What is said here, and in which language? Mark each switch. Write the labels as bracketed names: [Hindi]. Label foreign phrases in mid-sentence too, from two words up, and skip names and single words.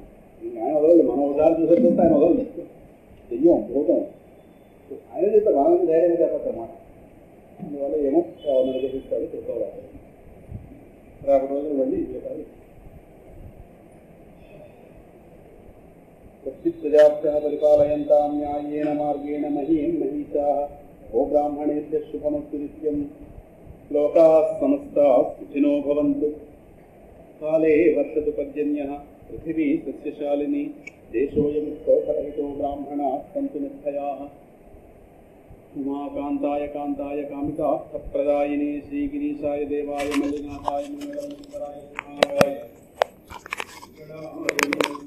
[Telugu] ఆయన వదలదు, మనం ఒకసారి చూసి వస్తే ఆయన వదలదు. దెయ్యం భూతం ఆయన చెప్తే మనకి ధైర్యంగా చెప్పచ్చన్నమాట. అందువల్ల ఏమో ఎవరిని అనుగ్రహిస్తాడు చెప్తాడు. రేపటి రోజులు మళ్ళీ [Sanskrit] स्वस्तिप्रजाभ्यः परिपालयन्तां न्याय्येन मार्गेण महीं महीषाः गो ब्राह्मणेभ्यः शुभमस्तु नित्यं लोकाः समस्ताः सुखिनो भवन्तु काले वर्षतु पर्जन्यः पृथिवी सस्यशालिनी देशोऽयमुक्तोषरहितो ब्राह्मणाः सन्तु निर्भयाः उमाकान्ताय कान्ताय कामितार्थप्रदायिने श्रीगिरीशाय देवाय मल्लिनाथाय मङ्गलमुत्तराय